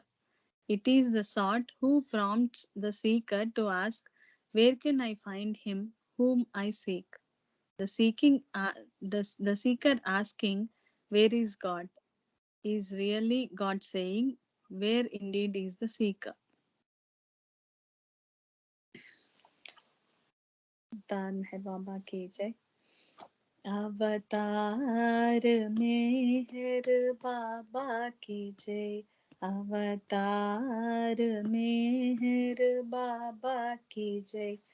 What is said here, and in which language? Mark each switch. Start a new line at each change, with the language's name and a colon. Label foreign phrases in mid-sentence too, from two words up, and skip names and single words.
English: It is the sought who prompts the seeker to ask, where can I find him whom I seek? The seeker asking, where is God, is really God saying, where indeed is the seeker.
Hindi: अवतार मेहर बाबा की जय। अवतार मेहर बाबा की जय। अवतार मेहर बाबा की जय।